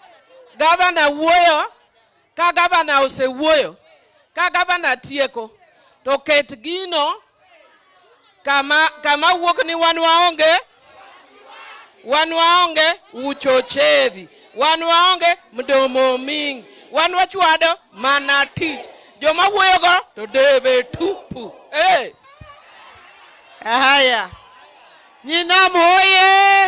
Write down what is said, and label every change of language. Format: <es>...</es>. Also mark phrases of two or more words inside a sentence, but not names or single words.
<luo>Gavana wuoyo. Ka gavana ose wuoyo. Ka gavana tieko. to ket gino kama wuok ni wan waonge uchochevi, wan waonge</luo> <sw>mdomo mingi,</sw> <luo>wan wachwado mana tich, joma wuoyogo to</luo> <sw>debe tupu.</sw> <luo>Haya, Nyinam hoye!</luo>